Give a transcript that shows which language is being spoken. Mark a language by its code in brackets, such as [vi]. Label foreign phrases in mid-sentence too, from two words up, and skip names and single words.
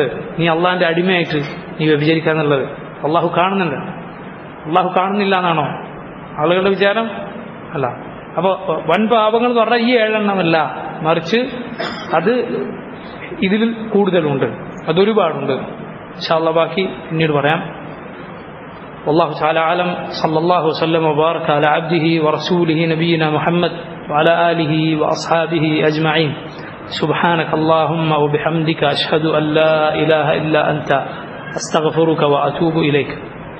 [ml] നീ അള്ളാഹിന്റെ അടിമയായിട്ട് നീ വ്യഭിചരിക്കാന്നുള്ളത് അള്ളാഹു കാണുന്നുണ്ട്. അള്ളാഹു കാണുന്നില്ല എന്നാണോ ആളുകളുടെ വിചാരം? അല്ല. അപ്പൊ വൻ പാപങ്ങൾ എന്ന് പറഞ്ഞാൽ ഈ 7 എണ്ണമല്ല, മറിച്ച് അത് ഇതിൽ കൂടുതലുണ്ട്, അതൊരുപാടുണ്ട്. [ar] إن شاء الله [ml] ബാക്കി പിന്നീട് പറയാം. [ar] والله تعالى أعلم. صلى الله وسلم وبارك على عبده ورسوله نبينا محمد وعلى آله وأصحابه أجمعين. سبحانك اللهم وبحمدك أشهد أن لا إله إلا أنت أستغفرك وأتوب إليك.